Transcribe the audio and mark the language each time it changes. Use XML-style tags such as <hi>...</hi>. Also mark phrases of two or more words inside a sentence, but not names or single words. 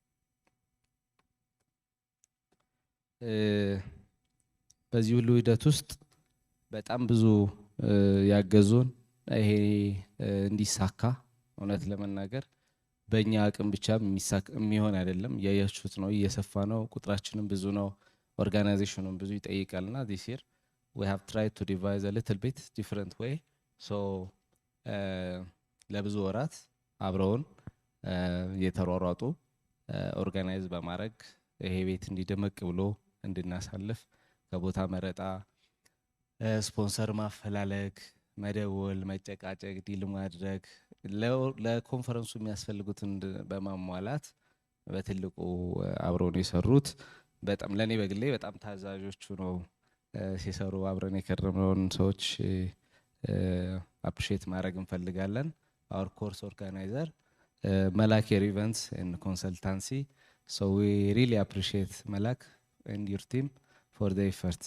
<am>በዚህ ሁሉ ሂደት ውስጥ በጣም ብዙ ያገዙን ይሄ እንዲሳካ እውነት ለመናገር በእኛ አቅም ብቻ የሚሆን አይደለም። ያያችሁት ነው፣ እየሰፋ ነው፣ ቁጥራችንም ብዙ ነው፣ ኦርጋናይዜሽኑም ብዙ ይጠይቃልና</am> <en>this year we have tried to devise a little bit different way so</en> <am>ለብዙ ወራት አብረውን የተሯሯጡ ኦርጋናይዝ በማድረግ ይሄ ቤት እንዲደመቅ ብሎ እንድናሳልፍ ከቦታ መረጣ፣ ስፖንሰር ማፈላለግ፣ መደወል፣ መጨቃጨቅ፣ ዲል ማድረግ ለኮንፈረንሱ የሚያስፈልጉትን በማሟላት በትልቁ አብረው ነው የሰሩት። በጣም ለኔ በግሌ በጣም ታዛዦቹ ነው ሲሰሩ አብረን የከረምነውን ሰዎች አፕሪሼት ማድረግ እንፈልጋለን።</am> <en>our course organizer</en> <am>Malak Events and Consultancy.</am> <en>So we really appreciate Malak and your team for the effort.</en>